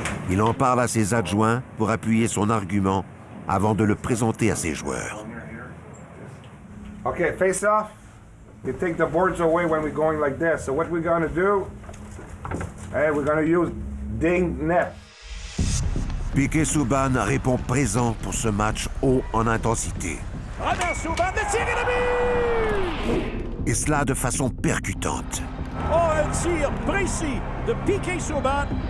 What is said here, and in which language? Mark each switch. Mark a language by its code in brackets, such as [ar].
[fr] Il en parle à ses adjoints pour appuyer son argument avant de le présenter à ses joueurs. [en] Okay, face-off. You take the boards away when we're going like this. So what we're gonna do, we're gonna use ding net. [fr] Piquet Souban répond présent pour ce match haut en intensité. Robert Souban, le tir et le but! Et cela de façon percutante. Oh, un tir précis de Piquet Souban.